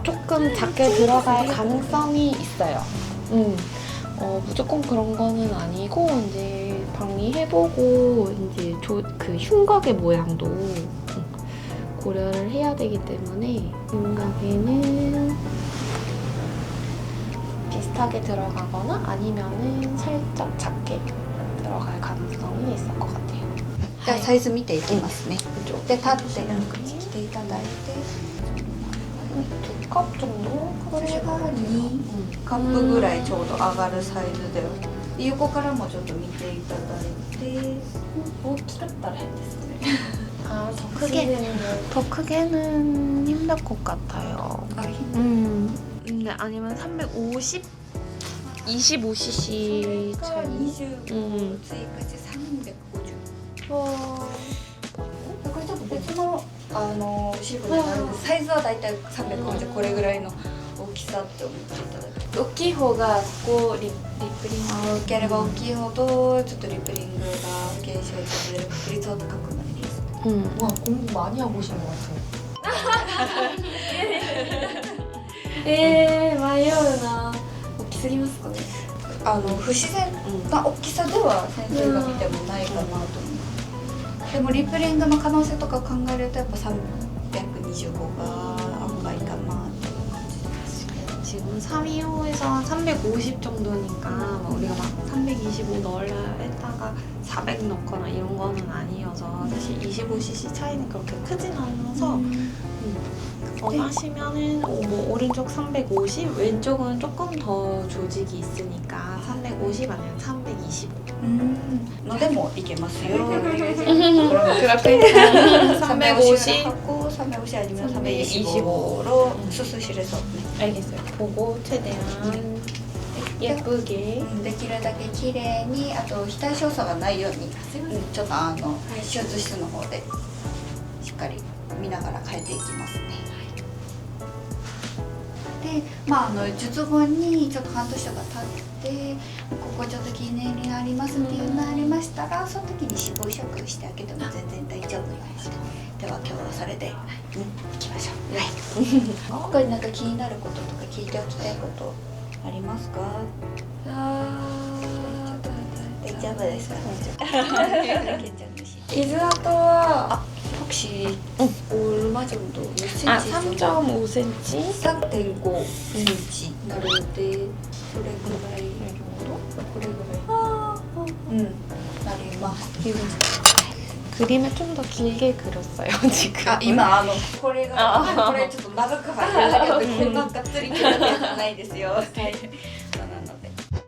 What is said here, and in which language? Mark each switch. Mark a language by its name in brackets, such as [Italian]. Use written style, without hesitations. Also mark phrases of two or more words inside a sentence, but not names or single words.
[Korean] 조금 작게 들어갈 가능성이 있어요. 무조건 그런 거는 아니고 이제 방위해보고 이제 그 흉곽의 모양도 고려를 해야 되기 때문에 생각에는 비슷하게 들어가거나 아니면은 살짝 작게 들어갈 가능성이 있을 것 같아요. [Japanese] じゃあサイズ見ていきますね。 [Korean] 그쪽 [Japanese] で立って来ていただいて [Korean] 2컵 정도? [Japanese] これが2カップぐらいちょうど上がるサイズで横からもちょっと見ていただいて [Korean] 못 키웠다라 했겠어요. 더 크게는 힘들 것 같아요. 근데 아니면 350? 25cc [Japanese] から [Korean] 차이. [Japanese] 25追加して350。これちょっと別のシールになるんです。サイズはだいたい350、これぐらいの大きさって思っていただける。大きい方がこうリップリング大きければ大きいほどちょっとリプリングが減少される確率は高くなります。 [Korean] 와 공부 많이 하고 오신 것 같아요. [Japanese] 迷うな。大きすぎますかね。不自然な大きさでは先生が見てもないかなと思う。でもリプリングの可能性とか考えるとやっぱ325が案外かなっていう感じです。 [Korean] 지금 325에서 350 정도니까 뭐 우리가 막 325 넣으려 했다가 400 넣거나 이런 거는 아니어서 사실 25cc 차이는 그렇게 크진 않아서 원하시면은 뭐 오른쪽 350, 왼쪽은 조금 더 조직이 있으니까 350 아니면 325. [Japanese] のでもいけますよ。 [Korean] 그렇게 350 하고 350 아니면 325로 수술실에서 알겠어요. 보고 최대한 예쁘게 [Japanese] できるだけ綺麗にあと額少佐がないようにちょっと手術室の方でしっかり見ながら変えていきますね。で、術後にちょっと半年とか経ってここちょっと記念になりますっていうのがありましたらその時に脂肪移植してあげても全然大丈夫です。では今日はそれでいきましょう。はい。他になんか気になることとか聞いておきたいことありますか？大丈夫です。傷跡は [Korean] 혹시 얼마 정도 몇 cm? 3.5cm? [Japanese] 3.5cm なるのでそれぐらいこれぐらいなります。 [Korean] 그림을 좀 더 길게 그렸어요 지금. [Japanese] 今これがこれちょっと長く入ってるだけでこんながっつり切るやつじゃないですよ。はい。そうなので。